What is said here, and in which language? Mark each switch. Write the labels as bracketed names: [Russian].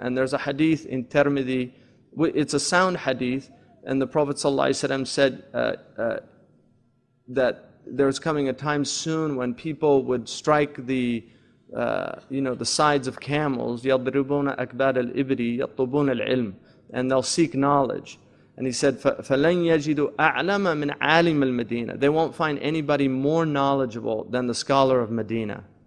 [English] And there's a hadith in Tirmidhi, it's a sound hadith, and the Prophet ﷺ said that there's coming a time soon when people would strike the sides of camels, [Arabic] يَضْرِبُونَ أَكْبَادَ الْإِبْرِ يَطْلُبُونَ الْعِلْمِ, [English] and they'll seek knowledge. And he said, [Arabic] فَلَنْ يَجِدُوا أَعْلَمَ مِنْ عَالِمِ الْمَدِينَةِ. [English] They won't find anybody more knowledgeable than the scholar of Medina.